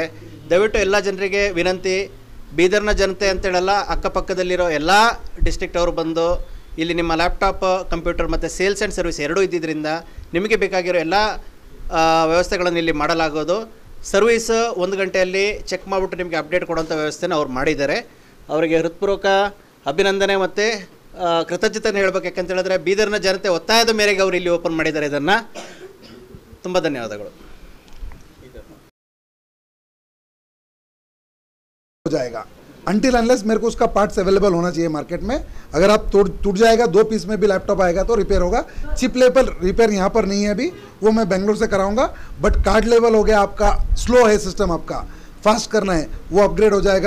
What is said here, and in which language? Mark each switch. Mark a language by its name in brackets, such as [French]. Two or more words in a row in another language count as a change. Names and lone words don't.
[Kannada] ದಯವಿಟ್ಟು ಎಲ್ಲ ಜನರಿಗೆ ವಿನಂತಿ, ಬೀದರ್ನ ಜನತೆ ಅಂತೇಳಲ್ಲ, ಅಕ್ಕಪಕ್ಕದಲ್ಲಿರೋ ಎಲ್ಲ ಡಿಸ್ಟ್ರಿಕ್ಟ್ ಅವರು ಬಂದು ಇಲ್ಲಿ ನಿಮ್ಮ ಲ್ಯಾಪ್ಟಾಪ್, ಕಂಪ್ಯೂಟರ್ ಮತ್ತು [English] sales and service [Kannada] ಎರಡೂ ಇದ್ದಿದ್ದರಿಂದ ನಿಮಗೆ ಬೇಕಾಗಿರೋ ಎಲ್ಲ ವ್ಯವಸ್ಥೆಗಳನ್ನು ಇಲ್ಲಿ ಮಾಡಲಾಗೋದು. ಸರ್ವಿಸ್ 1 ಗಂಟೆಯಲ್ಲಿ ಚೆಕ್ ಮಾಡಿಬಿಟ್ಟು ನಿಮಗೆ ಅಪ್ಡೇಟ್ ಕೊಡುವಂಥ ವ್ಯವಸ್ಥೆನ ಅವ್ರು ಮಾಡಿದ್ದಾರೆ. ಅವರಿಗೆ ಹೃತ್ಪೂರ್ವಕ ಅಭಿನಂದನೆ ಮತ್ತು ಕೃತಜ್ಞತೆಯನ್ನು ಹೇಳಬೇಕು. ಯಾಕಂತ ಹೇಳಿದ್ರೆ ಬೀದರ್ನ ಜನತೆ ಒತ್ತಾಯದ ಮೇರೆಗೆ ಅವರು ಇಲ್ಲಿ ಓಪನ್ ಮಾಡಿದ್ದಾರೆ. ಇದನ್ನು ತುಂಬ ಧನ್ಯವಾದಗಳು. [Hindi] हो जाएगा [English] until unless [Hindi] मेरे को उसका [English] parts available [Hindi] होना चाहिए मार्केट में. अगर आप टूट जाएगा 2 पीस में भी लैपटॉप आएगा तो रिपेयर होगा. [English] chip level repair [Hindi] यहाँ पर नहीं है अभी, वो मैं बेंगलोर से कराऊंगा. बट [English] card level [Hindi] हो गया आपका, स्लो है सिस्टम आपका, फास्ट करना है वो अपग्रेड हो जाएगा.